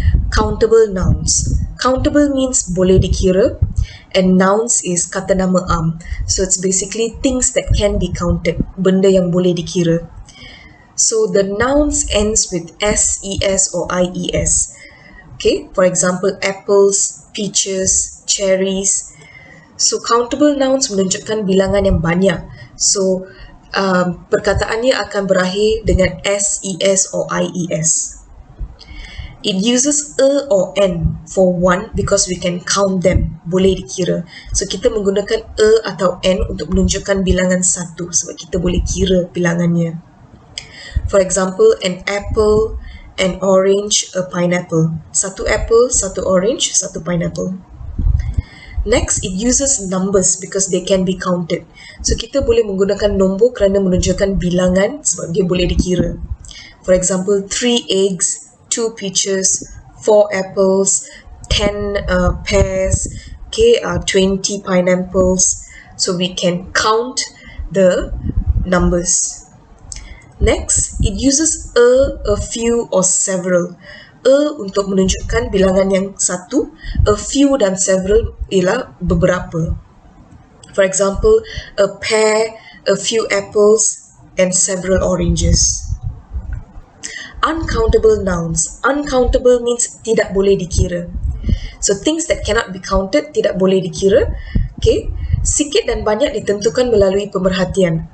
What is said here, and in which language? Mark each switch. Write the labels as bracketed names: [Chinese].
[English] Countable nouns. Countable means [Malay] boleh dikira [English] and nouns is [Malay] kata nama am. [English] So it's basically things that can be counted, [Malay] benda yang boleh dikira. [English] So the nouns ends with S, ES or IES. Okay, for example, apples, peaches, cherries. [Malay] So countable nouns menunjukkan bilangan yang banyak. So perkataannya akan berakhir dengan S, ES or IES. [English] It uses a or n for one because we can count them, [Malay] boleh dikira. So kita menggunakan a atau n untuk menunjukkan bilangan satu sebab kita boleh kira bilangannya. [English] For example, an apple, an orange, a pineapple. [Malay] Satu apple, satu orange, satu pineapple. [English] Next, it uses numbers because they can be counted. [Malay] So kita boleh menggunakan nombor kerana menunjukkan bilangan sebab dia boleh dikira. [English] For example, 3 eggs, 2 peaches, 4 apples, 10 pears, 20 pineapples. So we can count the numbers. Next, it uses a few or several. [Malay] A untuk menunjukkan bilangan yang satu, a few dan several ialah beberapa. [English] For example, a pear, a few apples, and several oranges. Uncountable nouns. Uncountable means [Malay] tidak boleh dikira. [English] So things that cannot be counted [Malay] tidak boleh dikira. Okay, sikit dan banyak ditentukan melalui pemerhatian.